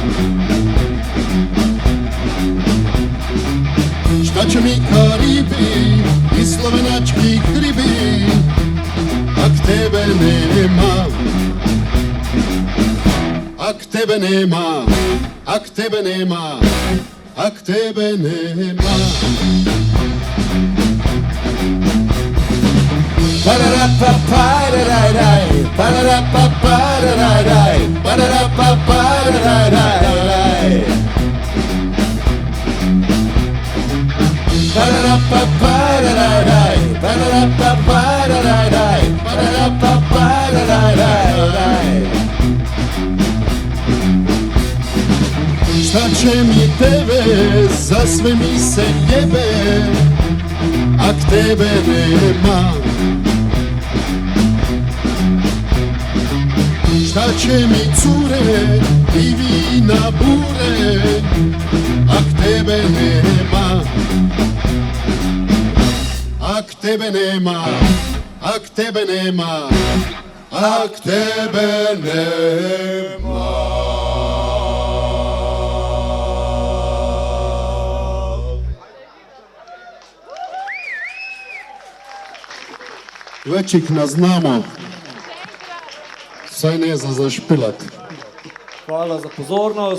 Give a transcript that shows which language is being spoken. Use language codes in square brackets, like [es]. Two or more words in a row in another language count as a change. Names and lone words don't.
[hr] Šta će mi Karibi i slovenački hribi, ak tebe nema. Ak tebe nema, ak tebe nema, ak tebe nema. Pa-da-da-pa-pa-da-da-dai, pa-da-da-pa-pa-da-da-dai, pa-da-da-pa-pa-da-da-dai. Pa-da-da-pa-pa-da-da-dai, pa-da-da-pa-pa-da-da-dai, pa-da-da-pa-pa-da-da-dai. Šta će mi tebe, za sve mi se jebe, ak tebe nema. Šta će mi cure i vina bure, ak tebe nema. Ak tebe nema, ak tebe nema, ak tebe nema. [sl] Več jih ne znamo, vsaj ne za zašpilat. Hvala za pozornost.